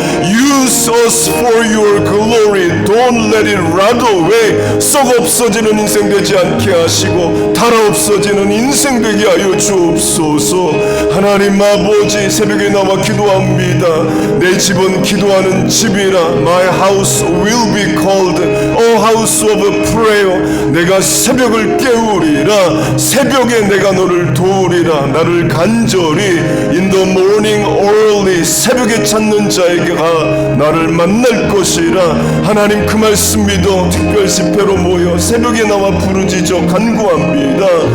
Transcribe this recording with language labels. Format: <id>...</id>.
<en>Use us for your glory. Don't let it rot away.</en> <ko>썩 없어지는 인생 되지 않게 하시고 달아 없어지는 인생 되게 하여 주옵소서. 하나님 아버지, 새벽에 나와 기도합니다. 내 집은 기도하는 집이라.</ko> <en>My house will be called a house of prayer.</en> <ko>내가 새벽을 깨우리라. 새벽에 내가 너를 도우리라. 나를 간절히</ko> <en>in the morning early,</en> <ko>새벽에 찾는 자에게가 나를 만날 것이라. 하나님 그 말씀 믿어 특별 집회로 모여 새벽에 나와 부르짖어 간구합니다.</ko>